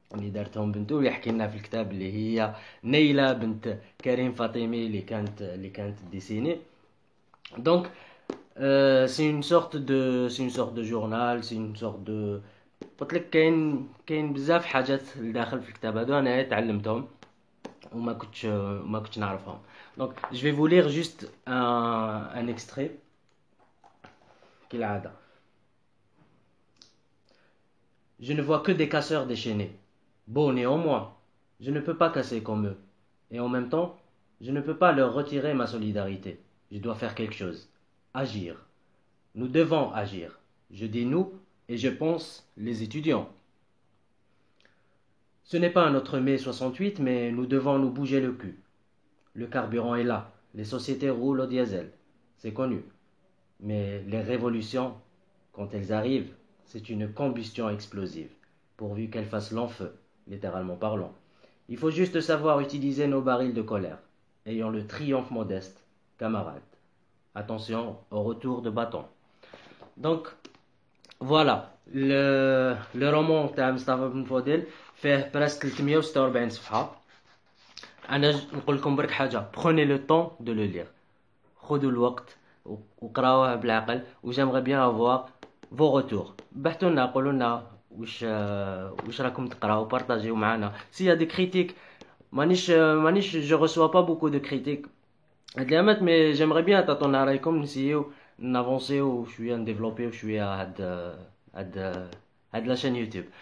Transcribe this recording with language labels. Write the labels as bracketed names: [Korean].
[Arabic] دارتهم بنتو يحكي لنا في الكتاب اللي هي نيلة بنت كريم فاطمي اللي كانت ديسيني [French] donc c'est une sorte de [Arabic] journal c'est une sorte de قلت لك كاين بزاف حاجات داخل في الكتاب هذا انا تعلمتهم وما كنتش نعرفهم. [French] donc je vais vous lire juste un extrait [Arabic] كالعادة. [French] Je ne vois que des casseurs déchaînés. Bon, néanmoins, je ne peux pas casser comme eux. Et en même temps, je ne peux pas leur retirer ma solidarité. Je dois faire quelque chose. Agir. Nous devons agir. Je dis nous, et je pense les étudiants. Ce n'est pas notre mai 68, mais nous devons nous bouger le cul. Le carburant est là. Les sociétés roulent au diesel. C'est connu. Mais les révolutions, quand elles arrivent, c'est une combustion explosive, pourvu qu'elles fassent long feu, littéralement parlant. Il faut juste savoir utiliser nos barils de colère. Ayons le triomphe modeste, camarades. Attention au retour de bâton. Donc, voilà, le roman تاع مصطفى بن فوديل فيه presque 346 صفحة. [Arabic] أنا نقول لكم برك حاجة، [French] prenez le temps de le lire. [Arabic] خذوا الوقت وقراوه بالعقل و [French] j'aimerais bien avoir vos retours. [Arabic] بحثوا لنا قولوا لنا واش راكم تقراو بارطاجيو معنا. [French] s'il y a des critiques [Arabic] مانيش [French] je reçois pas beaucoup de critiques [Arabic] هاد الأيامات [French] mais j'aimerais bien [Arabic] تعطونا رايكم نسيو نافونسيو شويه نديفلوبيو شويه هاد لا شين يوتيوب.